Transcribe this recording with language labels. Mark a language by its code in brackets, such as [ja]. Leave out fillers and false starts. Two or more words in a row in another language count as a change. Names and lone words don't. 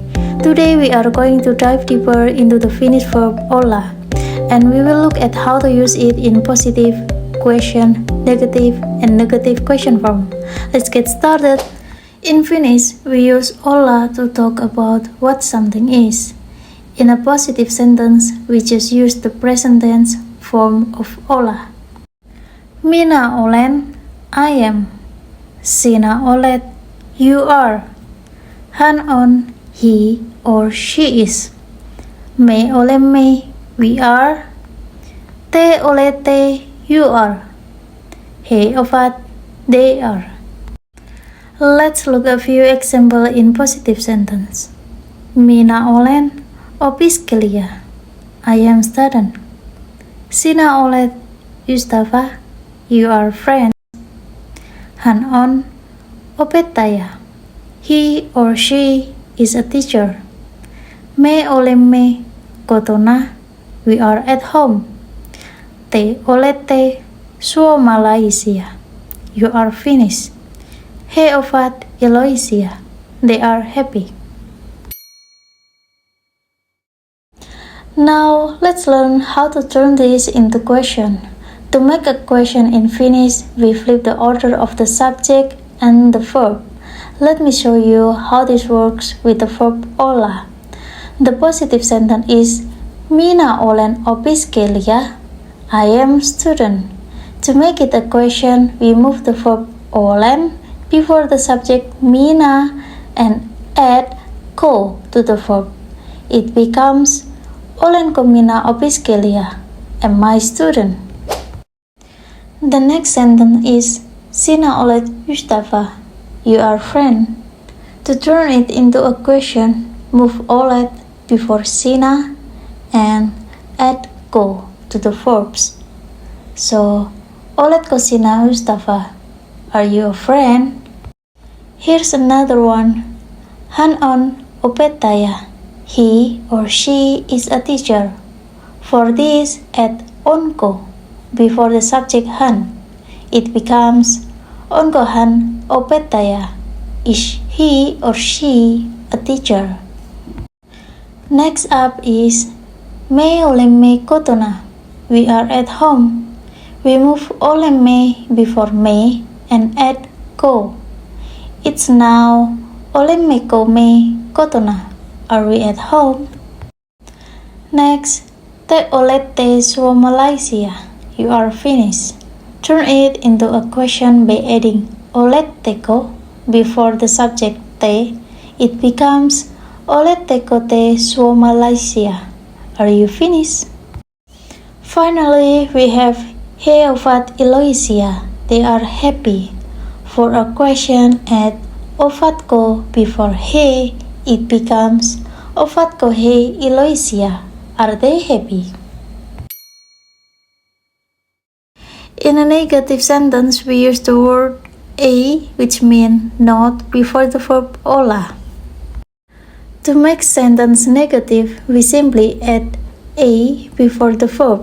[en] Today we are going to dive deeper into the Finnish verb Olla, and we will look at how to use it in positive, question, negative, and negative question form. Let's get started. In Finnish, we use Olla to talk about what something is. In a positive sentence, we just use the present tense form of Olla. [fi] Minä olen, [en] I am. [fi] Sinä olet, [en] you are. [fi] Hän on, [en] he or she is. [fi] Me olemme, [en] we are. [fi] Te olette, [en] you are. [fi] He ovat, [en] they are. Let's look at a few examples in positive sentence. [fi] Minä olen opiskelija. [en] I am student. [fi] Sinä olet ystävä. [en] You are friend. [fi] Hän on opettaja. [en] He or she is a teacher. [fi] Me olemme kotona. [en] We are at home. [fi] Te olette suomalaisia. [en] You are Finnish. [fi] He ovat iloisia. [en] They are happy. Now let's learn how to turn this into question. To make a question in Finnish, we flip the order of the subject and the verb. Let me show you how this works with the verb olla. The positive sentence is [fi] Minä olen opiskelija. [en] I am student. To make it a question, we move the verb olen before the subject minä and add ko to the verb. It becomes [fi] Olenko minä opiskelija? [en] Am I student? The next sentence is [fi] Sinä olet ystävä. [en] You are friend. To turn it into a question, move olet before sinä and add ko to the verbs. So, [fi] oletko sinä ystävä? [en] Are you a friend? Here's another one. [fi] Hän on opettaja. [en] He or she is a teacher. For this, add onko before the subject hän. It becomes [fi] onko hän opettaja? [en] Is he or she a teacher? Next up is [fi] me olemme kotona. [en] We are at home. We move olemme before me and add ko. It's now [fi] olemmeko me kotona? [en] Are we at home? Next, [fi] te olette suomalaisia. [en] You are Finnish. Turn it into a question by adding oletteko before the subject te. It becomes [fi] oletteko te suomalaisia? [en] Are you Finnish? Finally, we have [fi] he ovat iloisia. [en] They are happy. For a question, add ovatko before he. It becomes [fi] ovatko he iloisia? [en] Are they happy? In a negative sentence, we use the word a, which means not, before the verb olla. To make sentence negative, we simply add a before the verb.